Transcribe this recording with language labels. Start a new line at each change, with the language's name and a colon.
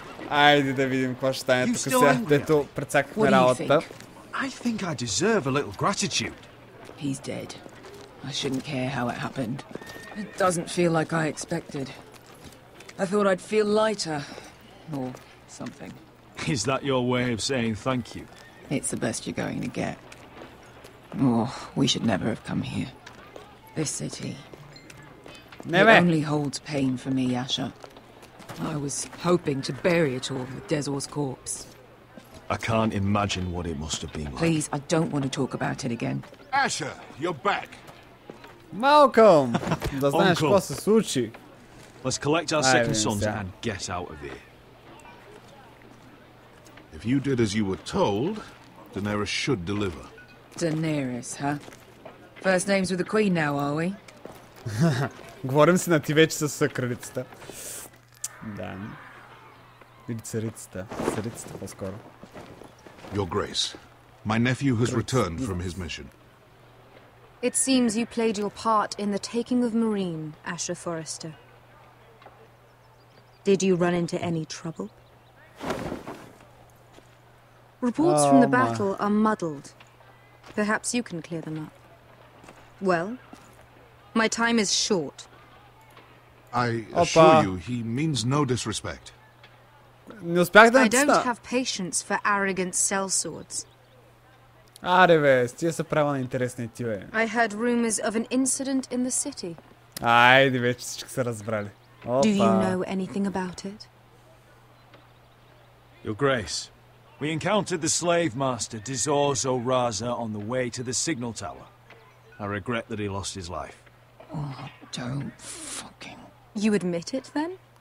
Bulgarian: Айде да видим какво ще стане тук сега, дето прецакахме работа.
English: I think I deserve a little gratitude. He's dead. I shouldn't care how it happened. It doesn't feel like I expected. I thought I'd feel lighter. Or something. Is that your way of saying thank you? It's the best you're going to get. Oh, we should never have come here. This city. Never. It only holds pain for me, Asher. I was hoping to bury it all with Desor's corpse. I can't imagine what it must have been like. Please, I don't want to talk about it again. Asher, you're back.
Bulgarian: Малком! Да знаеш какво се случи.
English: Let's collect our second sons and get out of here. If you did as you were told, Daenerys should deliver. Daenerys, huh? First names with the Queen now, are we?
Bulgarian: Говорим си на ти вече с кралицата. Да. Или царицата. Царицата по-скоро.
English: Your Grace, my nephew has returned from his mission. It seems you played your part in the taking of Marine, Asher Forrester. Did you run into any trouble? Reports from the battle are muddled. Perhaps you can clear them up. Well, my time is short. I assure you, he means no disrespect.
Bulgarian: Не успях да
English: I don't have patience for arrogant sellswords.
Bulgarian: Аре бе, стига се права на интересни ти бе.
English: I heard rumors of an incident in the city.
Bulgarian: Айде вече всички са разбрали.
English: Do you know anything about it? Your Grace, we encountered the slave master Dizor Zoraza on the way to the signal tower. I regret that he lost his life. Oh, don't fucking... You admit it then?